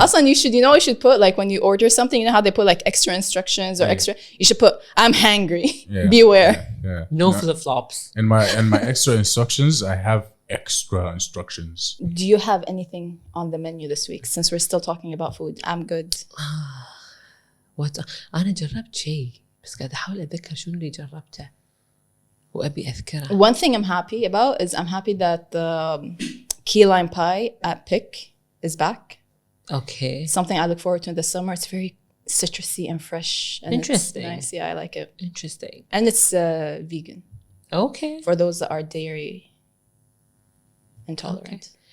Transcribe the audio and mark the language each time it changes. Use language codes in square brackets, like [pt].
[en] Also, you should put like when you order something, you know how they put like extra instructions or extra. You should put I'm hangry. Yeah, Beware. Yeah. No flip-flops. In my extra instructions, I have extra instructions. Do you have anything on the menu this week? Since we're still talking about food, I'm good. [ar] أنا جربت شيء بس قاعد أحاول أتذكر شنو اللي جربته وأبي أذكره. [en] One thing I'm happy about is I'm happy that the key lime pie at Pick is back. Okay. Something I look forward to in the summer. It's very citrusy and fresh. And Interesting. It's nice. Yeah, I like it. Interesting. And it's vegan Okay. for those that are dairy intolerant.